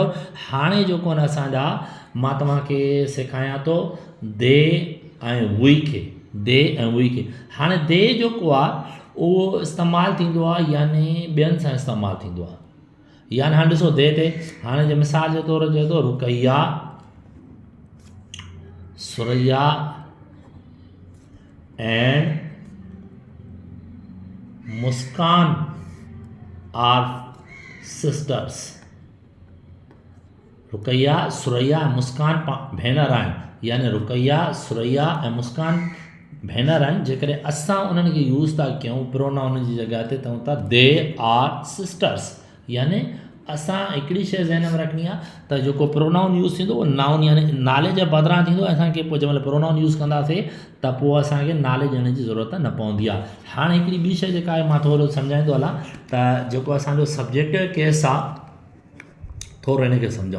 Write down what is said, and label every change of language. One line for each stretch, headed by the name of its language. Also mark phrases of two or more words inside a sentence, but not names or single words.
Sindhi: हाणे जो कोन असांजा मां तव्हांखे सेखारियां थो दे ऐं वी खे। दे ऐं वी खे। हाणे दे जेको आहे उहो इस्तेमालु थींदो आहे, यानी ॿियनि सां इस्तेमालु थींदो आहे। यानी हाणे ॾिसो दे ते, हाणे जे मिसाल जे तौर चए थो
English: Rukaiya, Suraiya and Muskan are sisters.
Sindhi: रुकैया, सुरैया ऐं मुस्कान भेनर आहिनि, यानी रुकैया, सुरैया ऐं मुस्कान भेनर आहिनि। जेकॾहिं असां उन्हनि खे यूज़ था कयूं प्रोनाउन जी जॻह ते, चऊं था
English: they are sisters,
Sindhi: यानी असां हिकिड़ी शइ ज़हन में रखणी आहे त जेको प्रोनाउन यूज़ थींदो उहो नाउन यानी नाले जे बदिरां थींदो। असांखे पोइ जंहिं महिल प्रोनाउन यूज़ कंदासीं त पोइ असांखे नाले ॾियण जी ज़रूरत न पवंदी आहे। हाणे हिकिड़ी ॿी शइ जेका आहे मां थोरो सम्झाईंदो हलां, त जेको असांजो
English: subjective case
Sindhi: आहे, थोरो हिन खे सम्झूं।